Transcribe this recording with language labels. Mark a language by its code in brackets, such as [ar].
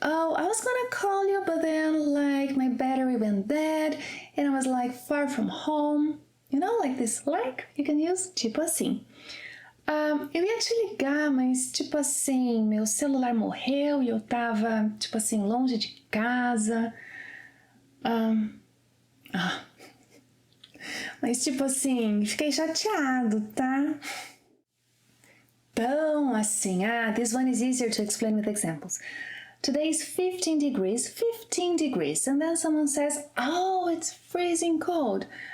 [en] Oh, I was gonna call you, but then like my battery went dead and I was like far from home. You know, like this, like, you can use tipo assim. [pt] Eu ia te ligar, mas tipo assim, meu celular morreu e eu tava, tipo assim, longe de casa. Mas tipo assim, fiquei chateado, tá? [en] Tão assim, this one is easier to explain with examples. Today is 15 degrees, and then someone says, oh, it's freezing cold.